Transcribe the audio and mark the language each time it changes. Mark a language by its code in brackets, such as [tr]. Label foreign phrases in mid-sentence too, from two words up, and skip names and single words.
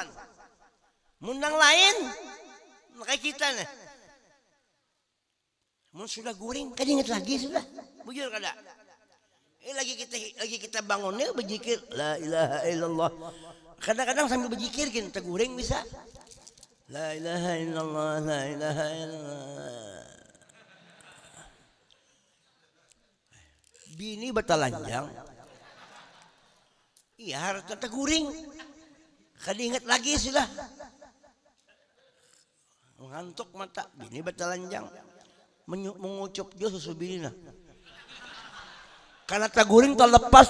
[bjn] Mundang lain kayak kita nih. Mun sudah guring kan ingat lagi sudah. Bujur kada. Lagi kita bangunnya berzikir [ar] لا إله إلا الله. [bjn] Kadang-kadang sambil berzikir kita guring bisa. [ar] لا إله إلا الله، لا إله إلا الله. [bjn] Bini batalanjang. Iya harus tetap guring. Kada ingat lagi sudah. Ngantuk mata. Bini batalanjang. Mengucup dia susu bini nah. Karena tak guring terlepas.